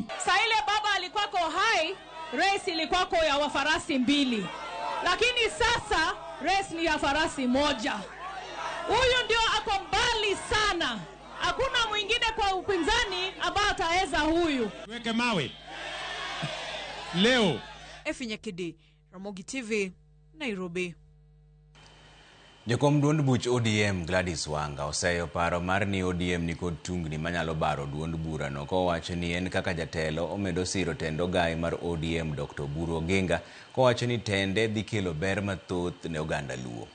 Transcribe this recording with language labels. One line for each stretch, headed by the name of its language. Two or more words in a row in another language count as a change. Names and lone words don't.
Swahili: Saile baba alikuwako hai, race ilikuwako ya wafarasi 2. Lakini sasa race ni ya farasi 1. Huyu ndio ako mbali sana. Hakuna mwingine kwa upinzani ambaye ataweza huyu. Weke mawe. Leo. Efinyakidi, Ramogi TV, Nairobi.
Luo (Kenya and Tanzania): Jakom duond buch ODM Gladys Wanga oseyo paro mar ni ODM ni kod tungni manyalo baro duond bura no kowacho ni en kaka jatelo omedo siro tendo gai mar ODM Dr. Oburu Oginga kowacho ni tende dhi kelo ber mathoth ne oganda Luo.